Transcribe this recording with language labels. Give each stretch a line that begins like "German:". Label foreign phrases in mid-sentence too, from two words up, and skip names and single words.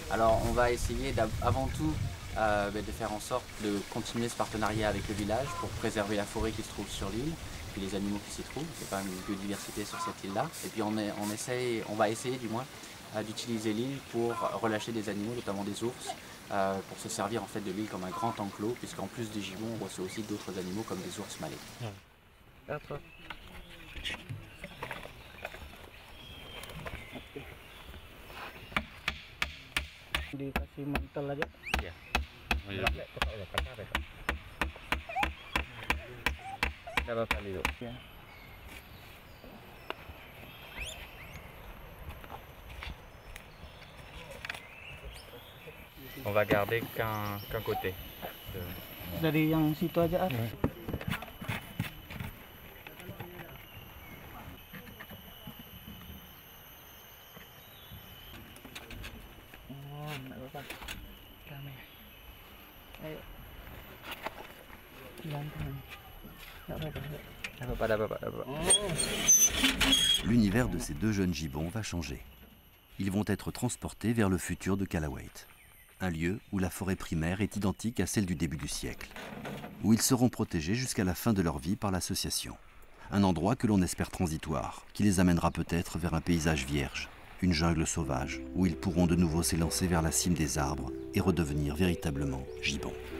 French: Alors on va essayer avant tout de faire en sorte de continuer ce partenariat avec le village pour préserver la forêt qui se trouve sur l'île, puis les animaux qui s'y trouvent. Il y a quand même une biodiversité sur cette île-là. Et puis on va essayer du moins d'utiliser l'île pour relâcher des animaux, notamment des ours, pour se servir en fait de l'île comme un grand enclos, puisqu'en plus des gibbons, on reçoit aussi d'autres animaux comme des ours malais.
Indonesian: Dikasih mantel aja. Iya. Berapa kali itu? Ya.
French: On va garder qu'un côté.
Indonesian: Dari yang situ aja. Oh, enggak apa-apa. Damai. Ayo. Pelan-pelan. Enggak apa-apa.
French: L'univers de ces deux jeunes gibbons va changer. Ils vont être transportés vers le futur de Calawate. Un lieu où la forêt primaire est identique à celle du début du siècle, où ils seront protégés jusqu'à la fin de leur vie par l'association. Un endroit que l'on espère transitoire, qui les amènera peut-être vers un paysage vierge, une jungle sauvage, où ils pourront de nouveau s'élancer vers la cime des arbres et redevenir véritablement gibbons.